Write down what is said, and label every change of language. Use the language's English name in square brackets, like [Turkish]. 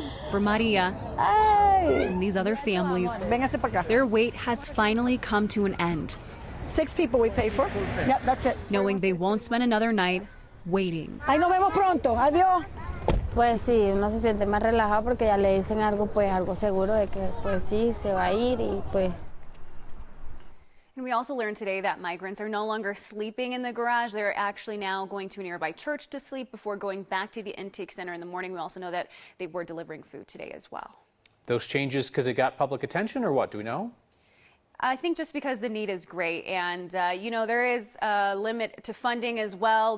[English] For Maria and these other families, [Spanish] Véngase para acá. [English] their wait has finally come to an end. 6 people we pay for. Yep, that's it. Knowing they won't spend another night waiting. [Spanish] Ahí nos vemos pronto. Adiós. Pues sí, uno se siente más relajado porque ya le dicen algo, pues algo seguro de que pues sí, se va a ir y pues. [English] And we also learned today that migrants are no longer sleeping in the garage. They're actually now going to a nearby church to sleep before going back to the intake center in the morning. We also know that they were delivering food today as well. Those changes because it got public attention or what? Do we know? I think just because the need is great, and you know, there is a limit to funding as well.